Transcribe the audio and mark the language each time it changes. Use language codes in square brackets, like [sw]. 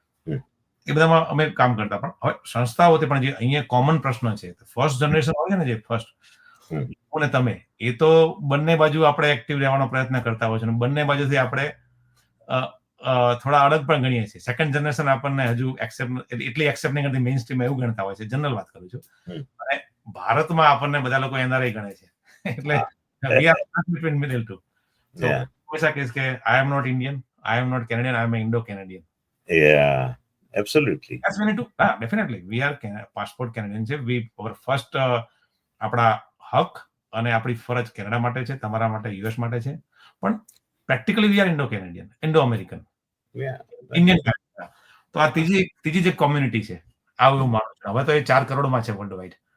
[gu] એ બધામાં અમે કામ કરતા. પણ હવે સંસ્થાઓ પણ જે અહીંયા કોમન પ્રશ્ન છે, ફર્સ્ટ જનરેશન હોય ને, જે ફર્સ્ટ અને તમે, એ તો બંને બાજુ આપણે એક્ટિવ રહેવાનો પ્રયત્ન કરતા હોય છે, અને બંને બાજુથી આપણે થોડા અડગ પણ ગણીએ છીએ. સેકન્ડ જનરેશન આપણને હજુ એટલી એક્સેપ્ટ નહીં કરતી, મેઇન સ્ટ્રીમ એવું ગણતા હોય છે. જનરલ વાત કરું છું. અને ભારતમાં આપણને બધા લોકો એનઆરઆઈ ગણે છે. [en] એટલે we are between middle two. So [gu] હંમેશા કહીશ કે [en] I am not Indian, I am not Canadian, I am an Indo-Canadian. Yeah, absolutely. Yes, we need to, definitely. We are passport Canadian છે. our first [gu] આપણા હક અને આપણી ફરજ Canada માટે છે, તમારા માટે, યુએસ માટે છે. પણ practically [en] we are [gu] Indo-Canadian, Indo-American, Indian. તો આ ત્રીજી જે કોમ્યુનિટી છે, આવું એવું માનું છું. હવે તો એ 4 કરોડમાં છે વર્લ્ડ વાઇડ.